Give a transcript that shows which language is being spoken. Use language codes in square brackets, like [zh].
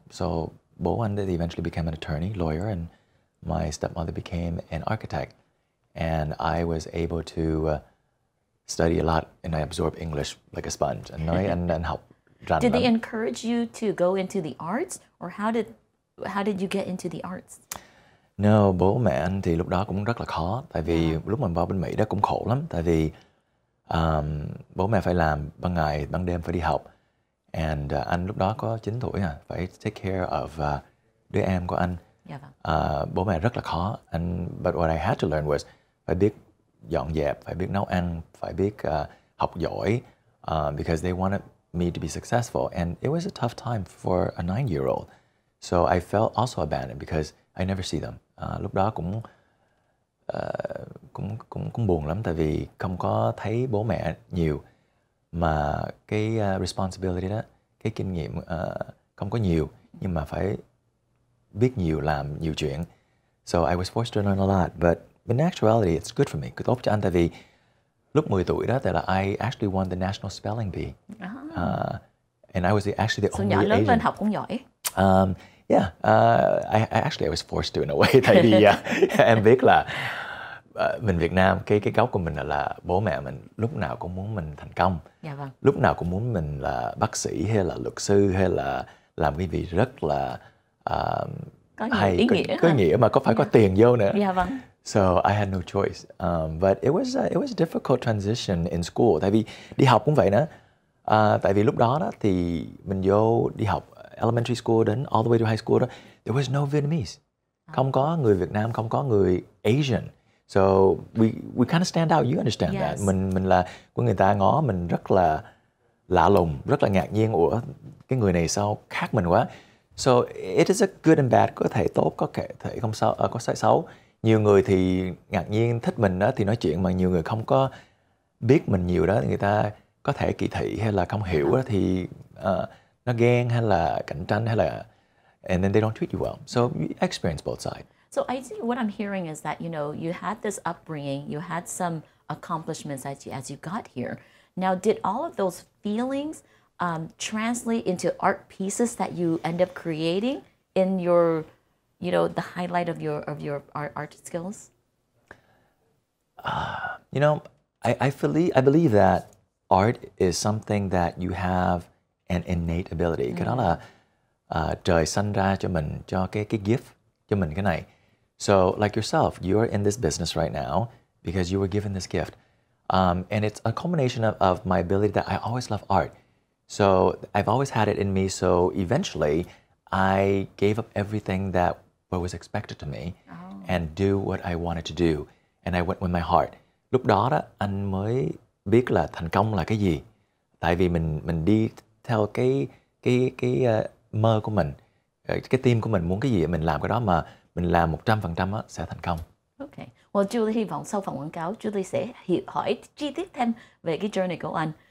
[en] So [vi] bố anh thì [en] eventually became an attorney, lawyer, and my stepmother became an architect. And I was able to study a lot, and I absorbed English like a sponge. [vi] And nói anh học rành [en] Did they [vi] lắm. [en] encourage you to go into the arts, or how did you get into the arts? [vi] No, bố mẹ anh thì lúc đó cũng rất là khó. Tại vì lúc mình vào bên Mỹ đó cũng khổ lắm. Tại vì bố mẹ phải làm ban ngày, ban đêm phải đi học. And anh lúc đó có 9 tuổi phải [en] take care of [vi] đứa em của anh. Bố mẹ rất là khó. [en] But what I had to learn was [vi] phải biết dọn dẹp, phải biết nấu ăn, phải biết học giỏi, [en] because they wanted me to be successful. And it was a tough time for a 9-year-old. So I felt also abandoned because I never see them. [vi] Lúc đó cũng buồn lắm, tại vì không có thấy bố mẹ nhiều, mà cái responsibility đó, cái kinh nghiệm không có nhiều, nhưng mà phải biết nhiều, làm nhiều chuyện. [en] So I was forced to learn a lot, but in actuality it's good for me, [vi] tốt cho anh. Tại vì lúc 10 tuổi đó, tại là [en] I actually won the National Spelling Bee, and I was actually the only [vi] nhỏ lớn [en] Asian. [vi] lên học cũng giỏi. [en] I was forced to in a way. [vi] Tại vì em biết là mình Việt Nam, cái gốc của mình là bố mẹ mình lúc nào cũng muốn mình thành công. Lúc nào cũng muốn mình là bác sĩ hay là luật sư hay là làm cái gì rất là có hay, ý nghĩa, có nghĩa mà phải có tiền vô nữa. Vâng. [en] So I had no choice. But it was a difficult transition in school. [vi] Tại vì đi học cũng vậy nữa. Tại vì lúc đó thì mình vô đi học elementary school đến [en] all the way to high school [vi] đó, [en] there was no Vietnamese. [vi] Không có người Việt Nam, không có người Asian. [en] So we kind of stand out. You understand that? [vi] Mình là của người ta ngó mình rất là lạ lùng, rất là ngạc nhiên. Ủa, cái người này sao khác mình quá. [en] So it is a good and bad. [vi] Có thể tốt, có thể không sao, có sai xấu. Nhiều người thì ngạc nhiên thích mình đó thì nói chuyện, mà nhiều người không có biết mình nhiều đó, người ta có thể kỳ thị hay là không hiểu đó, thì nó ghen hay là cạnh tranh hay là, [en] and then they don't treat you well. So you experience both sides. So I think what I'm hearing is that, you had this upbringing, you had some accomplishments as you got here. Now, did all of those feelings translate into art pieces that you end up creating in your, the highlight of your art skills? I believe that art is something that you have an innate ability. [vi] Cái đó là trời sanh ra cho mình cho cái gift cho mình cái này. [en] So like yourself, you are in this business right now because you were given this gift. And it's a combination of my ability that I always love art. So I've always had it in me. So eventually I gave up everything that was expected to me and do what I wanted to do. And I went with my heart. [vi] Lúc đó đó anh mới biết là thành công là cái gì. Tại vì mình đi theo cái mơ của mình, cái team của mình muốn cái gì mình làm cái đó, mà mình làm 100% á, sẽ thành công. Okay. Well, Julie hy vọng sau phần quảng cáo Julie sẽ hỏi chi tiết thêm về cái journey của anh.